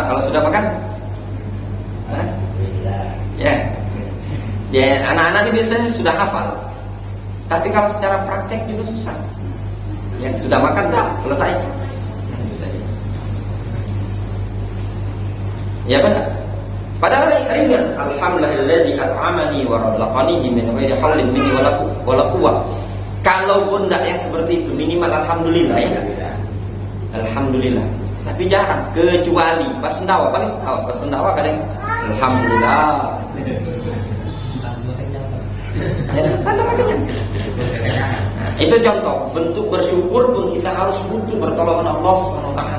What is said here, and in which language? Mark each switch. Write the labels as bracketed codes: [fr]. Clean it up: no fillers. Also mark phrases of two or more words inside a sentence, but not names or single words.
[id] Kalau sudah makan? Ya. Ya, anak-anak ini biasanya sudah hafal. Tapi kalau secara praktek juga susah. Ya, sudah makan dah, selesai. Ya benar. Padahal ringan. [ar] الحمد لله الذي أطعمني ورزقني من غير حول مني ولا قوة. [id] Kalaupun tidak yang seperti itu, minimal alhamdulillah ya kan? Alhamdulillah. Tapi jarang, kecuali pas sendawa, pas sendawa kadang alhamdulillah. Itu contoh bentuk bersyukur pun kita harus butuh pertolongan Allah [ar] سبحانه وتعالى.